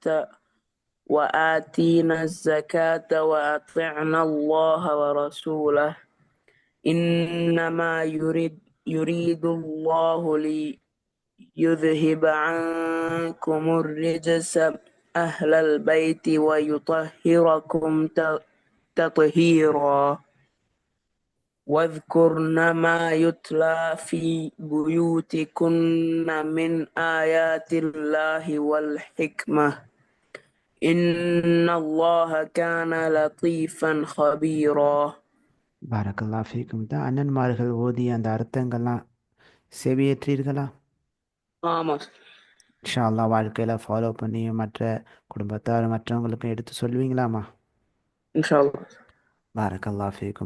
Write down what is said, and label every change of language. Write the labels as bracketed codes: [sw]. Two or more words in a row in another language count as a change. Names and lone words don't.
[ar] وآتينا الزكاة وأطعنا الله ورسوله إنما يريد الله ليذهب عنكم الرجس أهل البيت ويطهركم تطهيرا واذكرن ما يتلى في بيوتكن من آيات الله والحكمة إن الله كان لطيفا خبيرا. بارك الله فيكم. [ta] தான் அண்ணன்மார்கள் ஓதிய அந்த அர்த்தங்கள்லாம் செவியேற்றீர்களா? ஆமாம். [ar] إن شاء الله [ta] வாழ்க்கையில் ஃபாலோ பண்ணி மற்ற குடும்பத்தார் மற்றவங்களுக்கும் எடுத்து சொல்லுவீங்களாம்மா? [ar] إن شاء الله. بارك الله فيكم.